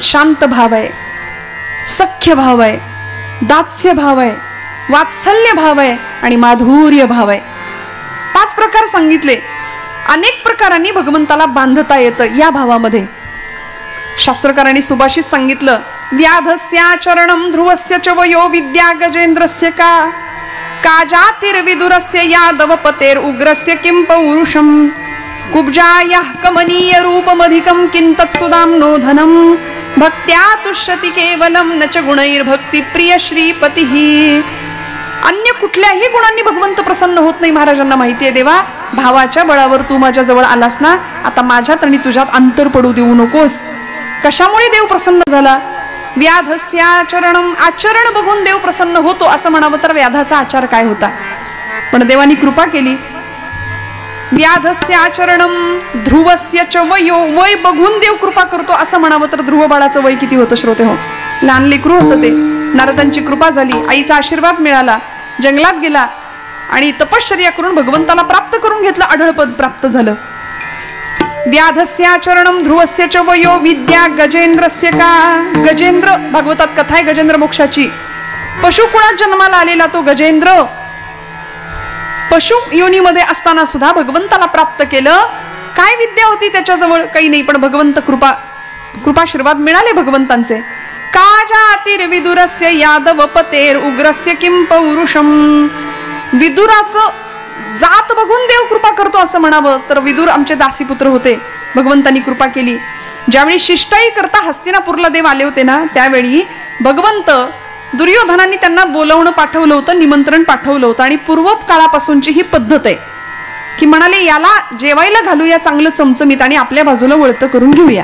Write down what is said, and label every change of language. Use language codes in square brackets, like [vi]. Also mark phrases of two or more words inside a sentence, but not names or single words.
[mr] शांत भाव आहे, सख्य भाव आहे, दास्य भाव आहे, वात्सल्य भाव आहे आणि माधुर्य भाव आहे. 5 प्रकार सांगितले. अनेक प्रकारांनी भगवंताला बांधता येतं या भावामध्ये. शास्त्रकारांनी सुभाषित सांगितलं, [sa] व्याधस्याचरणं ध्रुवस्य च वयो विद्या गजेंद्रस्य का जातिर्विदुरस्य यादवपतेर उग्रस्य किं पौरुषम. कुब्जायाः कमनीय रूपमधिकं किं तत्सुदाम्नो धनं. भक्त्या तुष्यति केवलं न च गुणैर्भक्ती प्रिय श्रीपतिः. [mr] अन्य कुठल्याही गुणांनी भगवंत प्रसन्न होत नाही. महाराजांना माहिती आहे, देवा भावाच्या बळावर तू माझ्या जवळ आलास ना, आता माझ्यात आणि तुझ्यात अंतर पडू देऊ नकोस. कशामुळे देव प्रसन्न झाला? [sa] व्याधस्याचरणं. [mr] आचरण बघून देव प्रसन्न होतो असं म्हणावं तर व्याधाचा आचार काय होता. पण देवानी कृपा केली. [sa] व्याधस्याचरणं ध्रुवस्य च वयो. [mr] वय बघून देव कृपा करतो असं म्हणावं तर ध्रुव बाळाचं वय किती होतं श्रोते हो? लहान लेकरू होतं ते. नारदांची कृपा झाली, आईचा आशीर्वाद मिळाला, जंगलात गेला आणि तपश्चर्या करून भगवंताला प्राप्त करून घेतलं. अढळपद प्राप्त झालं. [sa] व्याधस्याचरणं ध्रुवस्य च वयो विद्या गजेंद्रस्य का. [mr] गजेंद्र, भागवतात कथा आहे गजेंद्र मोक्षाची. पशुकुळात जन्माला आलेला तो गजेंद्र पशु योनीमध्ये असताना सुद्धा भगवंताला प्राप्त केलं. काय विद्या होती त्याच्याजवळ? काही नाही, पण भगवंत कृपाशीर्वाद मिळाले भगवंतांचे. [sa] का जातिर्विदुरस्य यादव पतेर उग्रस्य किं पौरुषम. [mr] विदुराचं जात बघून देव कृपा करतो असं म्हणावं तर विदुर आमचे दासीपुत्र होते. भगवंतांनी कृपा केली. ज्यावेळी शिष्टाई करता हस्तिनापूरला देव आले होते ना, त्यावेळी भगवंत दुर्योधनांनी त्यांना बोलवणं पाठवलं होतं, निमंत्रण पाठवलं होतं. आणि पूर्व काळापासूनची ही पद्धत आहे की म्हणाले याला जेवायला घालूया चांगलं चमचमीत आणि आपल्या बाजूला वळतं करून घेऊया.